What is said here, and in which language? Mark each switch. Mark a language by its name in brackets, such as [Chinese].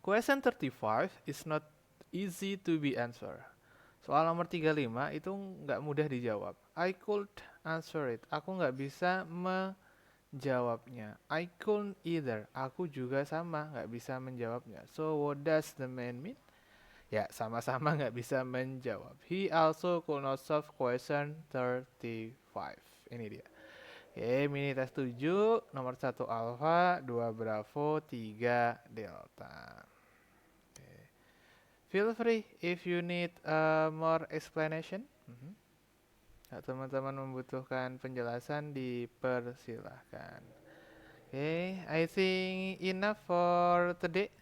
[English] Question 35 is not easy to be answered. [Indonesian] Soal nomor 35 itu nggak mudah dijawab. [English] I could answer it. [Indonesian] Aku nggak bisa menjawabnya. [English] I couldn't either. [Indonesian] Aku juga sama nggak bisa menjawabnya. [English] So what does the man mean? [Indonesian] Ya, sama-sama nggak bisa menjawab. [English] He also could not solve question 35. [Indonesian] Ini dia. Mini test 7, nomor 1 alpha, 2 bravo, 3 delta. [English] Feel free if you need more explanation. [Indonesian] Teman-teman membutuhkan penjelasan, dipersilahkan. [English] I think enough for today.